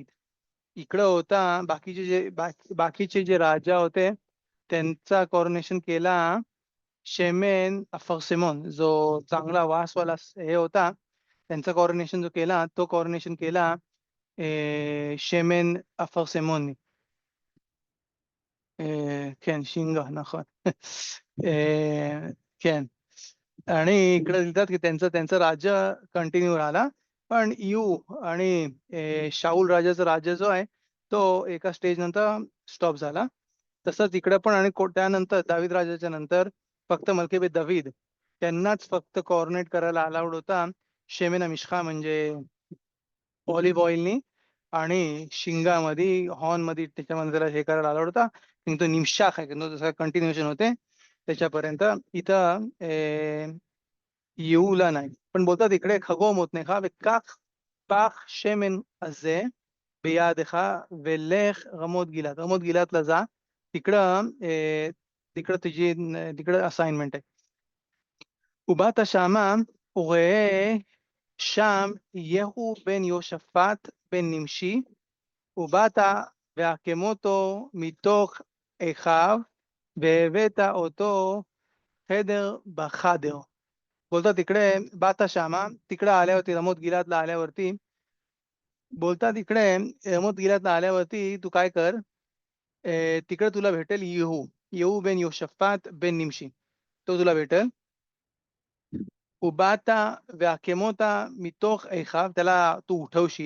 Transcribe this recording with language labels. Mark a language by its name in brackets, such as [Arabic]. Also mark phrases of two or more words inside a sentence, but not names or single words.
[Marathi] इकडं होता बाकीचे जे राजा होते त्यांचा कॉर्नेशन केला [Hebrew] שמן אפרסמון, [Marathi] जो चांगला वासवाला हे होता. त्यांचा कॉर्नेशन जो केला तो कॉर्नेशन केला [Hebrew] שמן אפרסמון. כן, शिंगा, נכון. כן. [Marathi] आणि इकडे लिहितात की त्यांचा त्यांचा राज्य कंटिन्यू राहिला. पण आणि शाऊल राजाचा राज्य जो आहे तो एका स्टेज नंतर स्टॉप झाला. तसंच इकडे पण आणि त्यानंतर दावीद राजाच्या नंतर फक्त [Hebrew] מלכי בית דוד [Marathi] त्यांनाच फक्त कॉर्नेट करायला अलाउड होता [Hebrew] שמן משחה, [Marathi] म्हणजे [English] olive oil [Marathi] आणि शिंगामध्ये हॉर्नमध्ये त्याच्यामध्ये त्याला हे करायला अलाउड होता. तो निमशाख आहे जसं कंटिन्युएशन होते त्याच्यापर्यंत. इथं येऊला नाही. पण बोलतात इकडे खगोम होत नाही का [Hebrew] וכך פח שמן הזה בידך ולך רמות גלעד. [Marathi] רמות גלעדला जा. तिकडं असाइनमेंट आहे. [Hebrew] ובאת שמה וראה שם יהוא בן יהושפט בן נמשי, ובאת והקמותו מתוך אחיו והבאת אותו חדר בחדר. [Marathi] बोलतात तिकडे [Hebrew] באת שמה, [Marathi] तिकडे आल्यावरती रमोत गिलादला आल्यावरती बोलतात इकडे रमोत गिलादला आल्यावरती तू काय कर, तिकडे तुला भेटेल येहू बेन योशफात बेन निमशी, तो तुला भेटेल. [Hebrew] ובאת והקמותו מתוך אחיו, [Marathi] त्याला तू उठवशील.